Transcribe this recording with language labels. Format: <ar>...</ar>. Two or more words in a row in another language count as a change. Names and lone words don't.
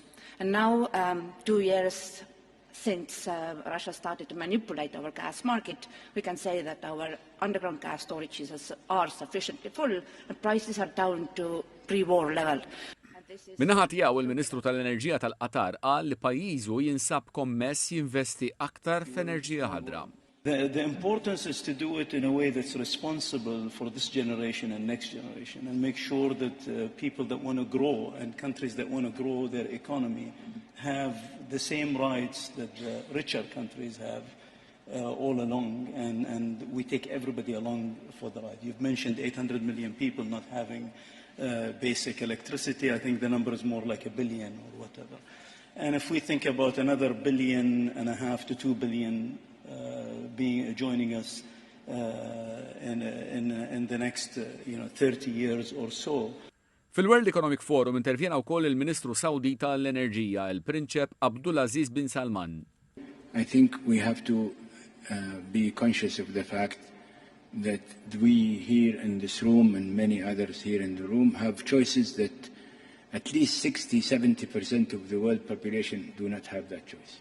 <en>And now, 2 years since Russia started to manipulate our gas market, we can say that our underground gas storages are sufficiently full and prices are down to pre-war level.</en> <mt>Minnaħa tiegħu il-Ministru tal-Enerġija tal-Qatar qal li pajjiżu jinsab kommess jinvesti aktar f'enerġija ħadra.</mt> <en>The importance is to do it in a way that's responsible for this generation and next generation, and make sure that people that want to grow and countries that want to grow their economy have the same rights that the richer countries have all along, and we take everybody along for the ride. You've mentioned 800 million people not having basic electricity. I think the number is more like 1 billion or whatever. And if we think about another 1.5 billion to 2 billion joining us in the next 30 years or so.</en> <mt>Fil-World Economic Forum intervjena wkoll il-Ministru Sawdita tal-Enerġija, il-Prinċep Abdulaziz bin Salman.</mt> <en>I think we have to be conscious of the fact that we here in this room and many others here in the room have choices that at least 60-70% of the world population do not have that choice.</en>